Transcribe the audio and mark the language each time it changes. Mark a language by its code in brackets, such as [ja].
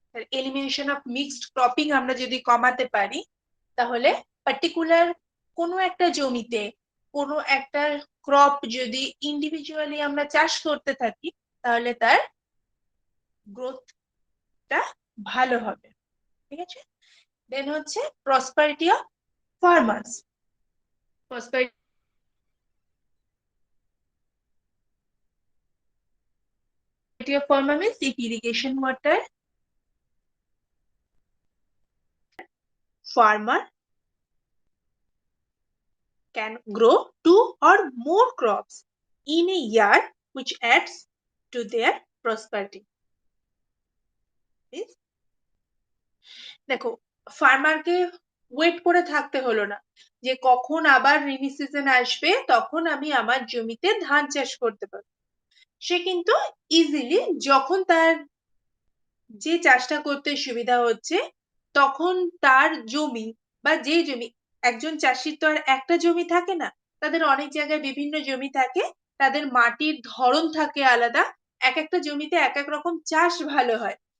[bn] Elimination of mixed cropping আমরা যদি কমাতে পারি, তাহলে পার্টিকুলার কোনো একটা জমিতে কোনো একটা ক্রপ যদি ইন্ডিভিজুয়ালি আমরা চাষ করতে থাকি, তাহলে তার গ্রোথটা ভালো হবে। ঠিক আছে, দেন হচ্ছে prosperity of farmers. [en] Prosperity of farmer means if irrigation water farmer can grow two or more crops in a year which adds to their prosperity. [bn] দেখো, ফার্মারকে ওয়েট করে থাকতে হলো না যে কখন আবার রেনি সিজন আসবে তখন আমি আমার জমিতে ধান চাষ করতে পারবো। সে কিন্তু ইজিলি যখন তার যে চাষটা করতে সুবিধা হচ্ছে তখন তার জমি বা যে জমি, একজন চাষির তো আর একটা জমি থাকে না, তাদের অনেক জায়গায় বিভিন্ন জমি থাকে, তাদের মাটির ধরন থাকে আলাদা, এক একটা জমিতে এক এক রকম চাষ ভালো হয়।